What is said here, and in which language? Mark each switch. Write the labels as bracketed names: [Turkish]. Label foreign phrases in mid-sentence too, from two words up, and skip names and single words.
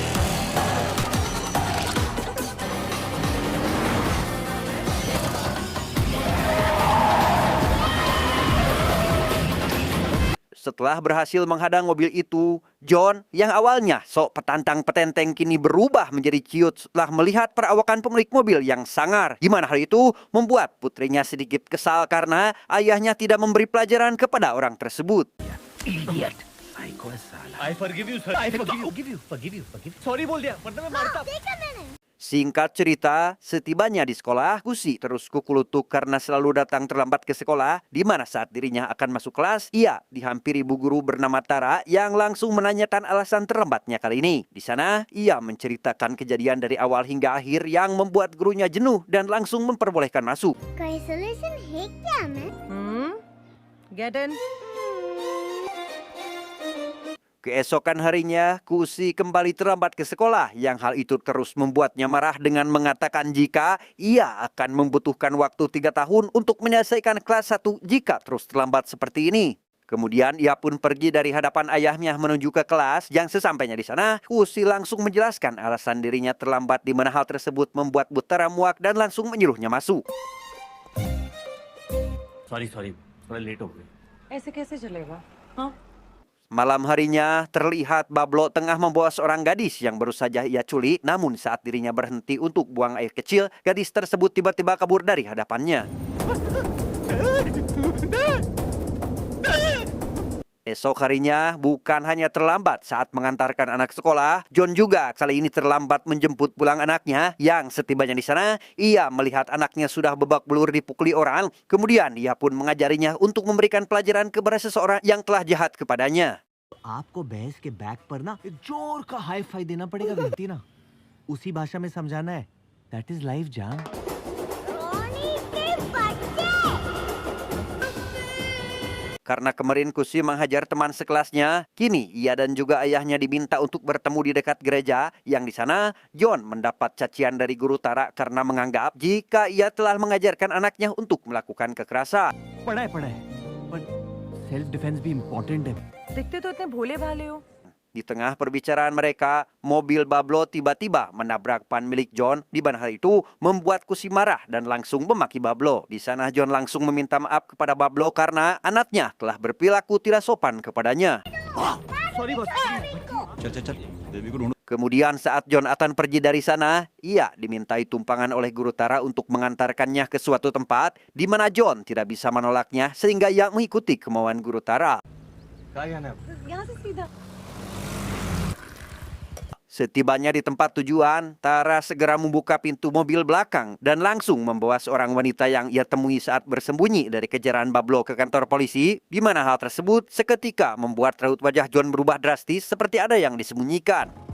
[Indonesian] Setelah berhasil menghadang mobil itu, John yang awalnya sok petantang petenteng kini berubah menjadi ciut setelah melihat perawakan pemilik mobil yang sangar. Di mana hal itu membuat putrinya sedikit kesal karena ayahnya tidak memberi pelajaran kepada orang tersebut. [English] idiot I forgive you sir I forgive you sorry [Hindi] बोल दिया वरना मैं मारता [Indonesian] Singkat cerita, setibanya di sekolah, Kusi terus kukulutuk karena selalu datang terlambat ke sekolah, di mana saat dirinya akan masuk kelas, ia dihampiri bu guru bernama Tara yang langsung menanyakan alasan terlambatnya kali ini. Di sana, ia menceritakan kejadian dari awal hingga akhir yang membuat gurunya jenuh dan langsung memperbolehkan masuk. [Hindi] कोई सॉल्यूशन है क्या मैं [English] Get in. [Indonesian] Keesokan harinya, Kusi kembali terlambat ke sekolah yang hal itu terus membuatnya marah dengan mengatakan jika ia akan membutuhkan waktu 3 tahun untuk menyelesaikan kelas 1 jika terus terlambat seperti ini. Kemudian ia pun pergi dari hadapan ayahnya menuju ke kelas yang sesampainya di sana, Kusi langsung menjelaskan alasan dirinya terlambat di mana hal tersebut membuat Butara muak dan langsung menyuruhnya masuk. [Hindi] सॉरी थोड़ा लेट हो गई ऐसे कैसे चलेगा? हाँ? [Indonesian] Malam harinya, terlihat Bablo tengah membawa seorang gadis yang baru saja ia culik, namun saat dirinya berhenti untuk buang air kecil, gadis tersebut tiba-tiba kabur dari hadapannya. Esok harinya, bukan hanya terlambat saat mengantarkan anak sekolah, John juga kali ini terlambat menjemput pulang anaknya yang setibanya di sana, ia melihat anaknya sudah babak belur dipukuli orang, kemudian ia pun mengajarinya untuk memberikan pelajaran kepada seseorang yang telah jahat kepadanya. [Hindi] आपको भैंस के बैक पर ना एक जोर का [English] high five [Hindi] देना पड़ेगा विनती ना उसी भाषा में समझाना है [English] that is life [Hindi] जान रोनी के बच्चे [Indonesian] Karena kemarin Kusi menghajar teman sekelasnya, kini ia dan juga ayahnya diminta untuk bertemu di dekat gereja. Yang di sana, John mendapat cacian dari guru Tara karena menganggap jika ia telah mengajarkan anaknya untuk melakukan kekerasan. [Hindi] पढ़ा है [English] but self defense [Hindi] भी इम्पोर्टेंट है दिखते तो इतने भोले भाले हो. [Indonesian] Di tengah perbicaraan mereka, mobil Bablo tiba-tiba menabrak pan milik John. Di mana hal itu membuat Kusi marah dan langsung memaki Bablo. Di sana John langsung meminta maaf kepada Bablo karena anaknya telah berperilaku tidak sopan kepadanya. [English] sorry boss [Hindi] चल बेबी को ढूंढो [Indonesian] Kemudian saat John akan pergi dari sana, ia dimintai tumpangan oleh guru Tara untuk mengantarkannya ke suatu tempat di mana John tidak bisa menolaknya sehingga ia mengikuti kemauan guru Tara. [Hindi] यहाँ से सीधा. [Indonesian] Setibanya di tempat tujuan, Tara segera membuka pintu mobil belakang dan langsung membawa seorang wanita yang ia temui saat bersembunyi dari kejaran Bablo ke kantor polisi, di mana hal tersebut seketika membuat raut wajah John berubah drastis seperti ada yang disembunyikan.